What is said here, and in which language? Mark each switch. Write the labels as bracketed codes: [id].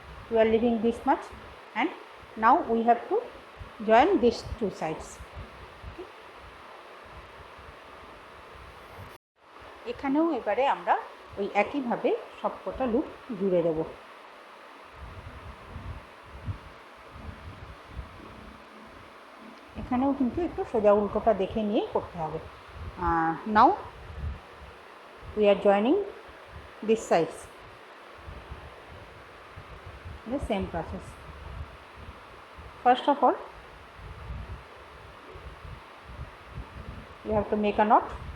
[en] We are leaving this much, and now we have to join these two sides. [bn] এখানেও এবারে আমরা ওই একইভাবে সবকটা লুপ জুড়ে দেব। এখানেও কিন্তু একটু সোজা উল্টোটা দেখে নিয়ে করতে হবে। [en] Now we are joining this sides, the same process. First of all, you have to make a knot.